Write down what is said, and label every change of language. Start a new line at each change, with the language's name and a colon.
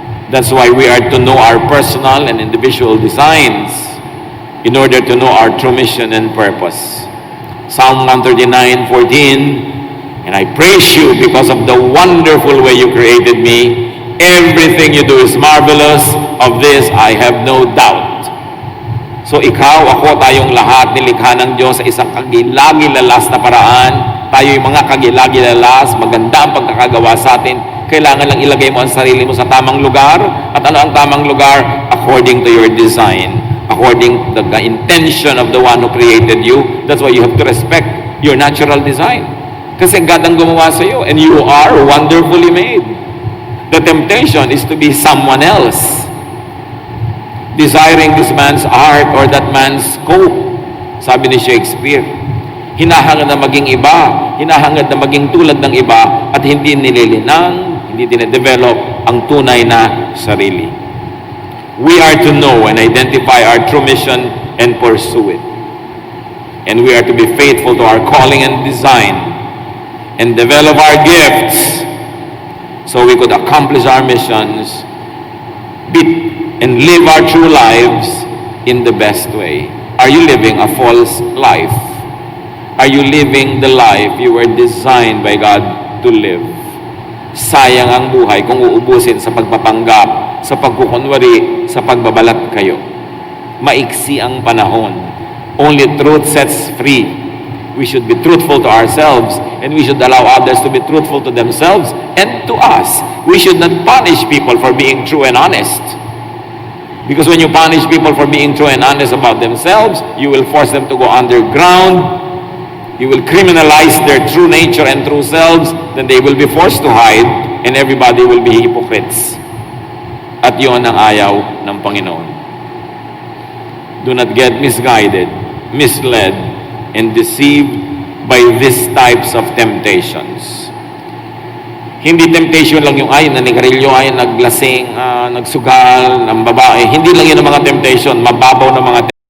English: That's why we are to know our personal and individual designs in order to know our true mission and purpose. Psalm 139:14, and I praise you because of the wonderful way you created me. Everything you do is marvelous. Of this I have no doubt.
Filipino: So ikaw, ako, tayong lahat nilikha ng Diyos sa isang kagilagilalas na paraan. Tayo yung mga kagilagilalas, maganda ang pagkakagawa sa atin. Kailangan lang ilagay mo ang sarili mo sa tamang lugar. At ano ang tamang lugar?
English: According to your design. According to the intention of the one who created you. That's why you have to respect your natural design.
Filipino: Kasi God ang gumawa sa iyo,
English: and you are wonderfully made. The temptation is to be someone else, desiring this man's art or that man's scope.
Filipino: Sabi ni Shakespeare, hinahangad na maging iba, hinahangad na maging tulad ng iba, at hindi nililinang, hindi dinedevelop ang tunay na sarili.
English: We are to know and identify our true mission and pursue it. And we are to be faithful to our calling and design and develop our gifts so we could accomplish our missions and live our true lives in the best way. Are you living a false life? Are you living the life you were designed by God to live?
Filipino: Sayang ang buhay kung uubusin sa pagpapanggap, sa pagkukunwari, sa pagbabalat kayo. Maiksi ang panahon.
English: Only truth sets free. We should be truthful to ourselves, and we should allow others to be truthful to themselves and to us. We should not punish people for being true and honest. Because when you punish people for being true and honest about themselves, you will force them to go underground. You will criminalize their true nature and true selves. Then they will be forced to hide, and everybody will be hypocrites.
Filipino: At yun ang ayaw ng Panginoon.
English: Do not get misguided, misled, and deceived by these types of temptations.
Filipino: Hindi temptation lang yung ay nanigarilyo, ay naglasing, nagsugal, ng babae. Hindi lang yun ang mga temptation, mababaw na mga